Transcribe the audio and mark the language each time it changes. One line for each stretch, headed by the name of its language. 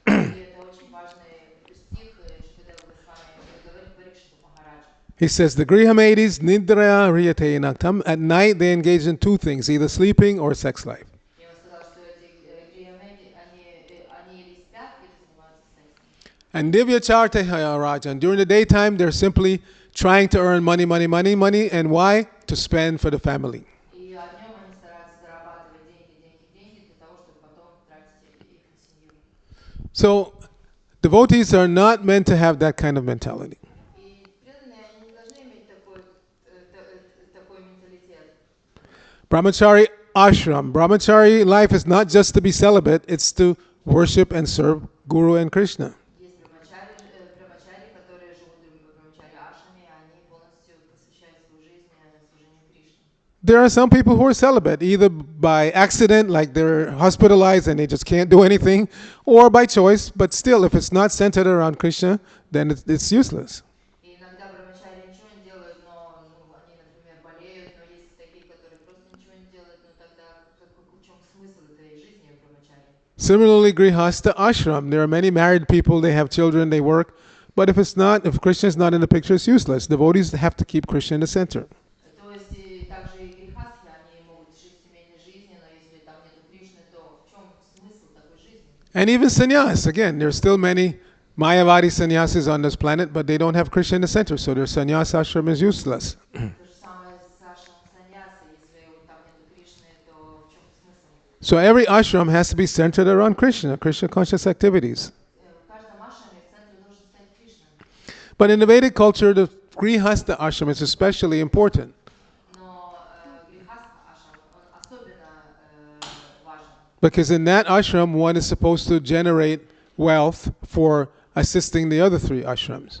Russian: И это очень важный стих Шукадева Госвами, который говорит Парикшиту Махараджу.
English: He says the Grihamedis
Sanskrit: Nidraya riyate naktam.
English: At night they engage in two things, either sleeping or sex life.
Russian: И он сказал, что эти гриямеди, они или спят, или занимаются сексом.
Sanskrit: And divya charteha rajan.
English: During the daytime they're simply trying to earn money. And why? To spend for the family.
Russian: И днем они стараются зарабатывать деньги для того, чтобы потом тратить их на семью.
English: So devotees are not meant to have that kind of mentality.
Russian: И преданные, они не должны иметь такой менталитет.
English: Brahmachari ashram. Brahmachari life is not just to be celibate, it's to worship and serve Guru and Krishna.
Russian: Есть брамачари, которые живут в брамачари ашами, они полностью посвящают свою жизнь служению Кришне.
English: There are some people who are celibate, either by accident, like they're hospitalized and they just can't do anything, or by choice, but still, if it's not centered around Krishna, then it's useless.
Russian: И иногда брамачари ничего не делают, но они, например, болеют, но есть такие, которые просто ничего не делают, но тогда в чем смысл этой жизни в брамачари?
English: Similarly, Grihasta ashram. There are many married people, they have children, they work, but if Krishna is not in the picture, it's useless. Devotees have to keep Krishna in the center.
Russian: То есть также и грехастхи, они могут жить семейной жизнью, но если там нету Кришны, то в чем смысл такой жизни?
English: And even sannyas, again, there's still many Mayavadi sannyasis on this planet, but they don't have Krishna in the center, so their sannyas ashram is useless.
Russian: То же самое с ашрамом саньяса, если там нету Кришны, то в чем смысл?
English: So every ashram has to be centered around Krishna, Krishna conscious activities.
Russian: В каждом ашраме в центре должен стоять Кришна.
English: But in the Vedic culture, the Grihasta ashram is especially important.
Russian: Но грехастха ашрам, он особенно важен.
English: Because in that ashram, one is supposed to generate wealth for assisting the other three ashrams.